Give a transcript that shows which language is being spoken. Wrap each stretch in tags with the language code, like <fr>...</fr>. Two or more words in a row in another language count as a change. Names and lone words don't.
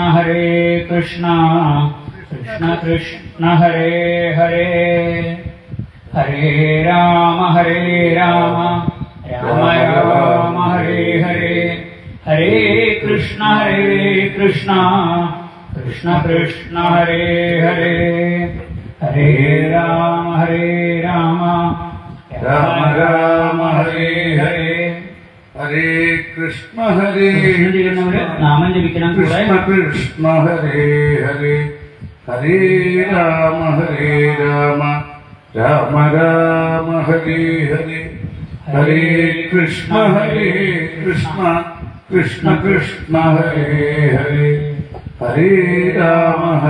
<sa>കൃഷ്ണ കൃഷ്ണ ഹരേ ഹരേ, ഹരേ രാമ രാമ രാമ ഹരേ ഹരേ, ഹരേ കൃഷ്ണ കൃഷ്ണ കൃഷ്ണ ഹരേ ഹരേ, ഹരേ രാമ രാമ ഹരേ ഹരേ, ഹരേ കൃഷ്ണ</sa> <ml>നാമം ജപിക്കണം.</ml> <sa>കൃഷ്ണ കൃഷ്ണ ഹരേ ഹരേ, ഹരേ രാമ രാമ ഹരേ ഹരേ, ഹരേ കൃഷ്ണ കൃഷ്ണ കൃഷ്ണ ഹരേ ഹരേ, ഹരേ രാമ</sa>